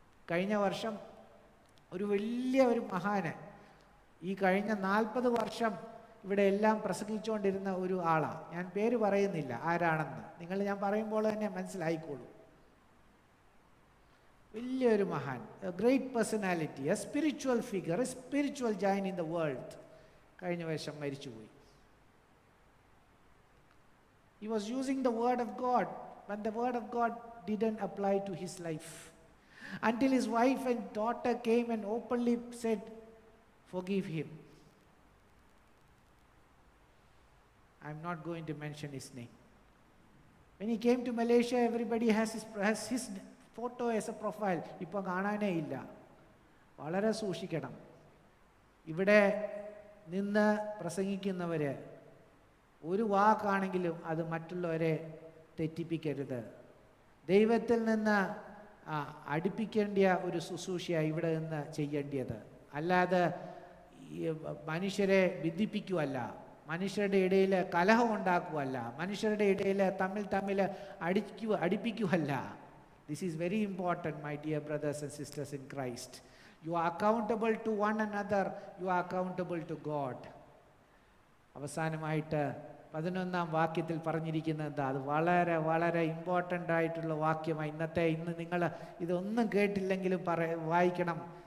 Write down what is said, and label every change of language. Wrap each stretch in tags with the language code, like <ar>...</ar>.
<ml>കഴിഞ്ഞ വർഷം ഒരു മഹാന്, ഈ കഴിഞ്ഞ 40 വർഷം ഇവിടെ എല്ലാം പ്രസംഗിച്ചുകൊണ്ടിരുന്ന ഒരു ആളാണ്. ഞാൻ പേര് പറയുന്നില്ല ആരാണെന്ന്, ഞാൻ പറയുമ്പോൾ തന്നെ മനസ്സിലായിക്കോളൂ. വലിയൊരു മഹാൻ,</ml> <en>A great personality, a spiritual figure, a spiritual giant in the world.</en> <ml>കഴിഞ്ഞ വർഷം മരിച്ചുപോയി.</ml> <en>He was using the word of God, but the word of God didn't apply to his life. Until his wife and daughter came and openly said, forgive him. I'm not going to mention his name. When he came to Malaysia, everybody has his photo as a profile.</en> <ml>ഇപ്പോൾ കാണാനേ ഇല്ല. വളരെ സൂക്ഷിക്കണം. ഇവിടെ നിന്ന് പ്രസംഗിക്കുന്നവർ ഒരു വാക്കാണെങ്കിലും അത് മറ്റുള്ളവരെ തെറ്റിപ്പിക്കരുത്. ദൈവത്തിൽ നിന്ന് അടുപ്പിക്കേണ്ട ഒരു ശുശ്രൂഷയാണ് ഇവിടെ നിന്ന് ചെയ്യേണ്ടത്. അല്ലാതെ മനുഷ്യരെ ഭിന്നിപ്പിക്കുവല്ല, മനുഷ്യരുടെ ഇടയിൽ കലഹം ഉണ്ടാക്കുവല്ല, മനുഷ്യരുടെ ഇടയിൽ തമ്മിൽ അടുപ്പിക്കുവല്ല.</ml> <en>This is very important, my dear brothers and sisters in Christ. You are accountable to one another. You are accountable to God.</en> <ml>അവസാനമായിട്ട് 11-ാം വാക്യത്തിൽ പറഞ്ഞിരിക്കുന്നത് അത് വളരെ വളരെ ഇമ്പോർട്ടൻ്റ് ആയിട്ടുള്ള വാക്യമാണ്. ഇന്ന് നിങ്ങൾ ഇതൊന്നും കേട്ടില്ലെങ്കിലും വായിക്കണം.</ml>